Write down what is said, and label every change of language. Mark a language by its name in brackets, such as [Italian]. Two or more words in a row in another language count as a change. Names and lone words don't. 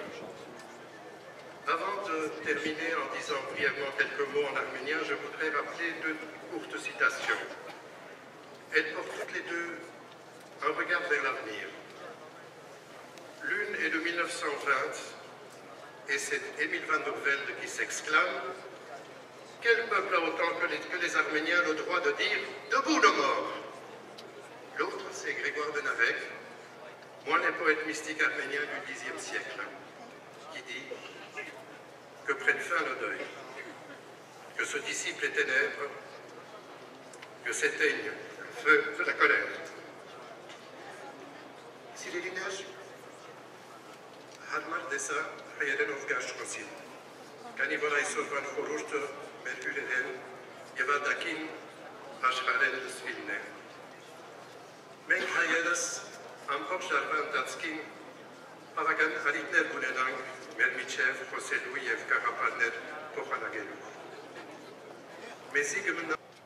[French] Avant de terminer en disant brièvement quelques mots en arménien, je voudrais rappeler deux courtes citations. Elles portent toutes les deux un regard vers l'avenir. L'une est de 1920, et c'est Émile van der Velde qui s'exclame « Quel peuple a autant que les Arméniens le droit de dire « Debout nos morts !» L'autre, c'est Grégoire de Navec, moine et poète mystique arménien du Xe siècle, qui dit que prenne fin le deuil, que se dissipent les ténèbres, que s'éteigne le feu de la colère. [Armenian] Սիրելիներ, հարմար դեսա հայերենով գաշխոսին, քանի որ այսօրվան խորհուրդը մեր հյուրերեն եւ ադակին աշխարհեն լսվիլն է։ Մենք հայերս ամբողջ տարվա ընթացքին բավական հարիկներ ունենանք մեր միջև խոսելու եւ գաղափարներ փոխանակելու։ Մեզի կմնա